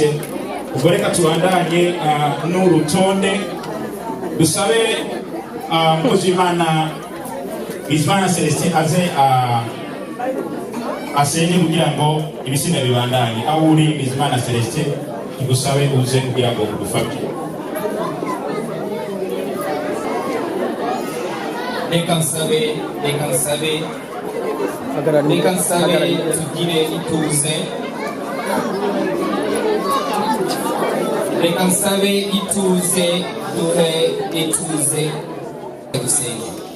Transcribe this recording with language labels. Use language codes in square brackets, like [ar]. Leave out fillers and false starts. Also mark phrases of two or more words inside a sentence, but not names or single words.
[rn] Ubwo reka tubandanye n'urutonde, dusabe umukozi w'Imana Bizimana Celestin aze asenge kugira ngo ibisiga bibandanye. Aho uri Bizimana Celestin, igusabe uze kugira ngo udufashe. Reka nsabe tugire ituze, reka nsabe ituze, duhe ituze dusenge.